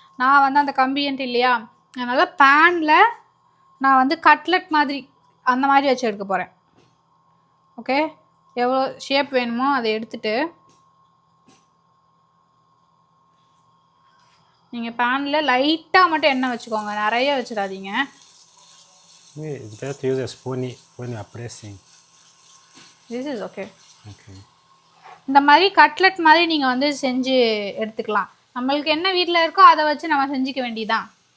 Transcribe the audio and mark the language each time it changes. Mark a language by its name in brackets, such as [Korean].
[Tamil] நான் வந்து அந்த கம்பின்ட்டு இல்லையா, அதனால் பேனில் நான் வந்து கட்லெட் மாதிரி அந்த மாதிரி வச்சு எடுக்க போகிறேன். ஓகே, எவ்வளோ ஷேப் வேணுமோ அதை எடுத்துட்டு நீங்கள் பேனில் லைட்டாக மட்டும் எண்ணெய் வச்சுக்கோங்க, நிறைய வச்சிடாதீங்க. [English] It's better to use a spoon when you are pressing. This is okay. Okay. [Tamil] இந்த மாதிரி கட்லெட் மாதிரி நீங்கள் வந்து செஞ்சு எடுத்துக்கலாம். நம்மளுக்கு என்ன வீட்டில் இருக்கோ அதை வச்சு நம்ம செஞ்சுக்க வேண்டியதான்.